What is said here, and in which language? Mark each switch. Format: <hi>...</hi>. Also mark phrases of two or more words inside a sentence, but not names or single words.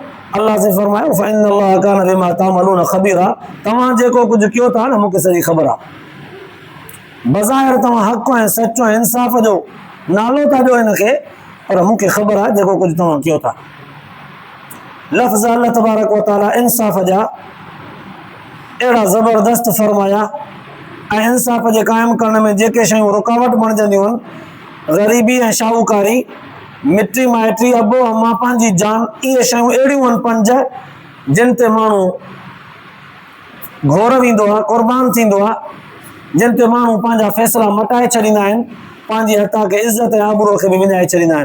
<sd>अल्लाह से फरमायो</sd> <ar>فإن الله كان بما تعملون خبيرا,</ar> <sd>तव्हां जेको कुझु कयो था न मूंखे सॼी ख़बर आहे, बज़ाहिर तव्हां हक़ ऐं सच ऐं इंसाफ़ जो नालो था ॾियो हिनखे, पर मूंखे ख़बर आहे जेको कुझु तव्हां कयो था। लफ़्ज़ अल्लाह</sd> <ar>تبارك وتعالى</ar> <sd>इंसाफ़ जा अहिड़ा ज़बरदस्त फरमाया ऐं इंसाफ़ जे क़ाइमु करण में जेके शयूं रुकावट बणजंदियूं आहिनि, ग़रीबी ऐं शाहूकारी, मिटी माइटी, अबो अम्मा, पंहिंजी जान, इहे शयूं अहिड़ियूं आहिनि पंज जिन ते माण्हू घोर वेंदो आहे, क़ुर्बान थींदो आहे, जिन ते माण्हू पंहिंजा फ़ैसिला मटाए छॾींदा आहिनि, पंहिंजी हथा खे इज़त ऐं आबरूअ खे बि विञाए छॾींदा आहिनि।</sd>